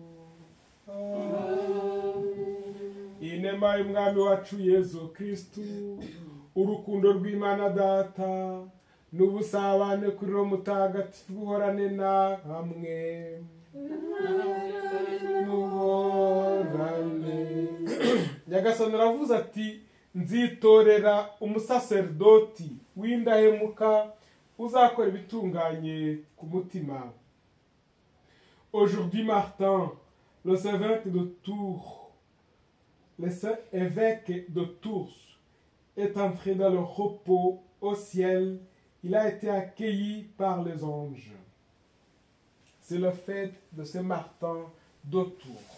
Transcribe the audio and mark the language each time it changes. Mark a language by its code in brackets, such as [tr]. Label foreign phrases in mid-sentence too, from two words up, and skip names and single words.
[rw] Inema y'Umwami wacu Yezu Kristu, urukundo rw'Imana Data n'ubusabane kuri Roho Mutagatifu buhorane na hamwe. Muhorane. Nyagasani aravuze ati, nzitorera umusaserdoti w'indahemuka uzakora ibitunganye ku mutima. [fr] Aujourd'hui Martin, le saint évêque de Tours, le saint évêque de Tours, est entré dans le repos au ciel. Il a été accueilli par les anges. C'est la fête de Saint Martin de Tours.